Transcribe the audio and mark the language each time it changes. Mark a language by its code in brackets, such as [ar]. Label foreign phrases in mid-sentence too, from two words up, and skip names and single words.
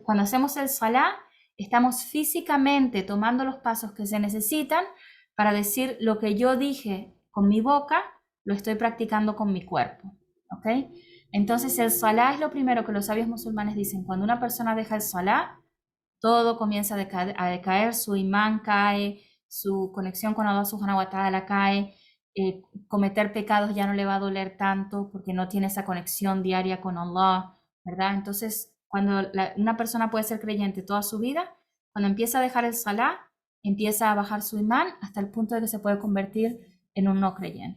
[es] Cuando hacemos el salah, estamos físicamente tomando los pasos que se necesitan para decir: lo que yo dije con mi boca, lo estoy practicando con mi cuerpo. ¿Okay? Entonces el salah es lo primero que los sabios musulmanes dicen: cuando una persona deja el salah, todo comienza a decaer, su imán cae, su conexión con [ar] الله سبحانه وتعالى [es] cae, cometer pecados ya no le va a doler tanto porque no tiene esa conexión diaria con Allah, ¿verdad? Entonces, cuando una persona puede ser creyente toda su vida, cuando empieza a dejar el salah, empieza a bajar su imán hasta el punto de que se puede convertir en un no creyente.